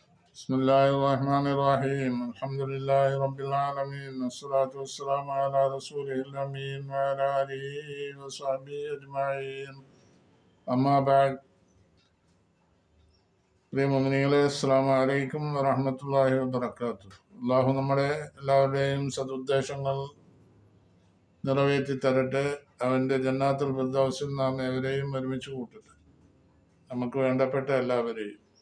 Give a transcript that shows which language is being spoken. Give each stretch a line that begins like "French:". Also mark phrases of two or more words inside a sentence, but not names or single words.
Arabic: بسم الله الرحمن الرحيم الحمد لله رب العالمين والصلاة والسلام على رسوله الأمين وعلى آله وصحبه أجمعين أما بعد
Malayalam: പ്രിയ മുഅ്മിനീങ്ങളെ
Arabic: السلام عليكم ورحمة الله وبركاته.
Malayalam: അള്ളാഹു നമ്മുടെ എല്ലാവരുടെയും സതുദ്ദേശങ്ങൾ നിറവേറ്റി തരട്ടെ. അവൻ്റെ ജന്നാത്തുൽ ഫിർദൗസിൽ നാം ഏവരെയും ഒരുമിച്ച് കൂട്ടട്ടെ, നമുക്ക് വേണ്ടപ്പെട്ട എല്ലാവരെയും.